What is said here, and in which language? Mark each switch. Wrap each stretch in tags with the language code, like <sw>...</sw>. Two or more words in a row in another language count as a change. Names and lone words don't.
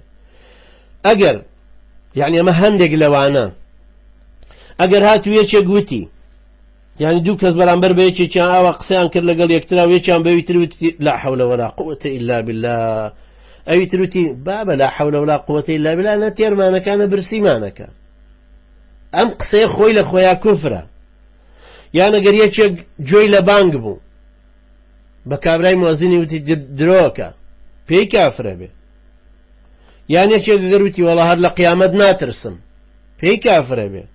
<ckb>ئەگەر یعنی ئەمە هەندێک لەوانە ئەگەر هاتو یەکێک گوتی یعنی دوو کەس بەرامبەر بە یەکێکیان ئاوا قسەیان کرد لەگەڵ یەکترا و یەکیان بەوی تر وتی</ckb> <ar>لا حول ولا قوة إلا بالله</ar> <ckb>ئەوی تر وتی بابە</ckb> <ar>لا حول ولا قوة إلا بالله</ar> <ckb>نە تێرمانەکانە برسیمانەکە ئەم قسەیە خۆی لە خۆیان کوفرە. یان ئەگەر یەکێک گوێی لە بانگ بوو بە کابرای موەزینی وتی درۆکە پێی کافرە بێ. یان یەکێک ئەگەر وتی وەڵا هەر لە قیامەت ناترسم پێی کافرە بێ.</ckb>